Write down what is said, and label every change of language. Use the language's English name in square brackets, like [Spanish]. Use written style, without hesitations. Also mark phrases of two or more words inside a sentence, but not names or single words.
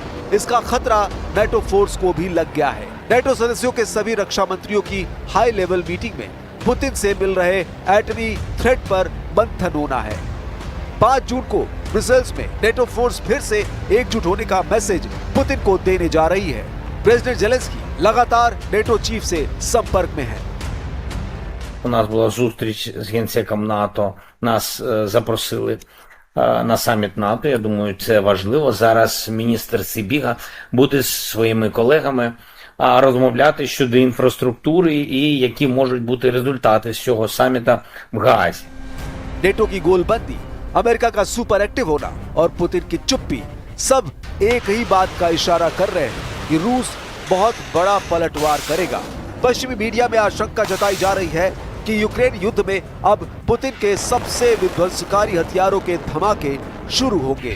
[Hindi] इसका खतरा नेटो फोर्स को भी लग गया है। नेटो सदस्यों के सभी रक्षा मंत्रियों की [English] high level meeting [Hindi] में पुतिन से मिल रहे एटमी थ्रेट पर मंथन होना है। 5 जून को ब्रसेल्स में नेटो फोर्स फिर से एकजुट होने का मैसेज पुतिन को देने जा रही है। प्रेसिडेंट जेलेंस्की लगातार नेटो चीफ से संपर्क में है। [Ukrainian] У нас була зустріч з генсеком НАТО, нас запросили на саміт НАТО. Я думаю, це важливо. Зараз міністр Сибіга буде з своїми колегами розмовляти щодо інфраструктури і які можуть бути результати з цього саміта в Гаазі. [Hindi] नेटो की गोलबंदी, अमेरिका का [English] super active [Hindi] होना और पुतिन की चुप्पी सब एक ही बात का इशारा कर रहे हैं कि रूस बहुत बड़ा पलटवार करेगा। पश्चिमी मीडिया में आशंका जताई जा रही है कि यूक्रेन युद्ध में अब पुतिन के सबसे विध्वंसकारी हथियारों के धमाके शुरू होंगे।